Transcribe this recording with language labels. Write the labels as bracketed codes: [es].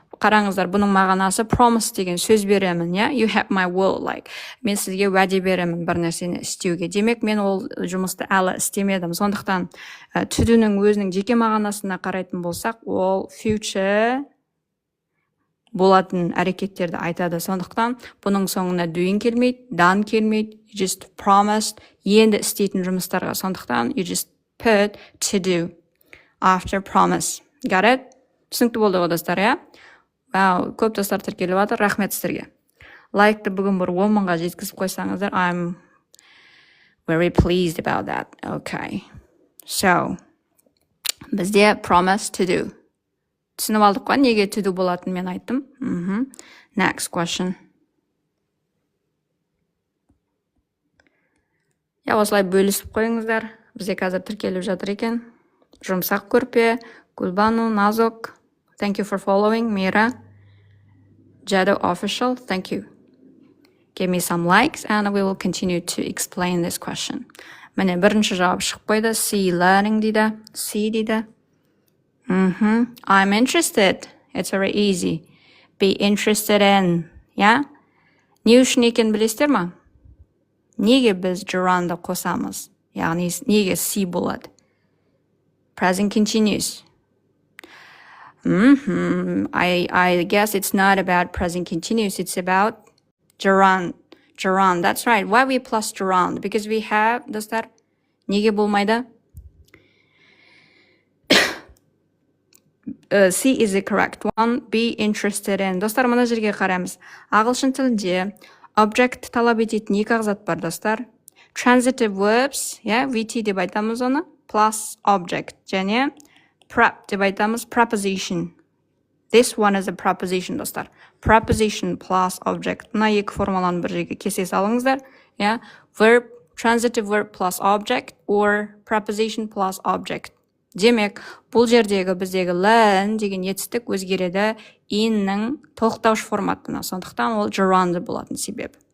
[kk] қараңыздар, бұның мағынасы promise деген сөз беремін, [en] yeah? You have my will, like, [kk] мен сізге уәде беремін бір нәрсені істеуге. Демек, мен ол жұмысты әлі істемедім. Сондықтан, to do'ның өзінің жеке мағынасына қарайтын болсақ, ол future болатын әрекеттерді айтады. Сондықтан, бұның соңына doing келмейді, done келмейді, [en] you just promised, [kk] енді істейтін жұмыстарға. Сондықтан, [en] you just put to do after promise. Got it? [kk] Түсінікті болды ғой, достар, иә? Вау, көп достар тіркеліп жатыр. Рахмет сіздерге. Лайкты бүгін бір 10 мыңға жеткізіп қойсаңыздар, [en] I'm very pleased about that. Okay. So, [kk] бізде [en] promise to do. [kk] Түсініп алдық қой, неге to do болатын мен айттым. [en] Next question. [kk] Осылай бөлісіп қойыңыздар. Бізде қазір тіркеліп жатыр екен. Жұмсақ көрпе, Гүлбану, Назок. [en] Thank you for following. Mira. Jado Official. Thank you. Give me some likes and we will continue to explain this question. [kk] Міне бірінші жауап шығып қойды. [en] See learning [kk] дейді. [en] See [kk] дейді. [en] I'm interested. It's very easy. Be interested in. Yeah? [kk] Не үшін екен білесіздер ма? Неге біз gerund'ды қосамыз? Яғни неге see болады? [en] Present continuous. I guess it's not about present continuous. It's about gerund. Gerund. That's right. Why we plus gerund? Because we have, [kk] достар, неге болмайды? [en] C is the correct one. Be interested in. [kk] Достар, мына жерге қараймыз. Ағылшын тілінде object талап ететін екі ағзат бар, достар. [en] Transitive verbs, yeah, VT [kk] деп айтамыз оны, [en] plus object. [kk] Және prep деп айтамыз, preposition. [en] This one is a preposition, [kk] достар. [en] Preposition plus object. [kk] Мына екі формуланы бір жерге кесе салыңыздар. [en] Yeah? Verb, transitive verb plus object or preposition plus object. [kk] Демек, бұл жердегі біздегі learn деген етістік өзгереді inнің тоқтауыш форматына. Сондықтан ол gerund болатын себеп.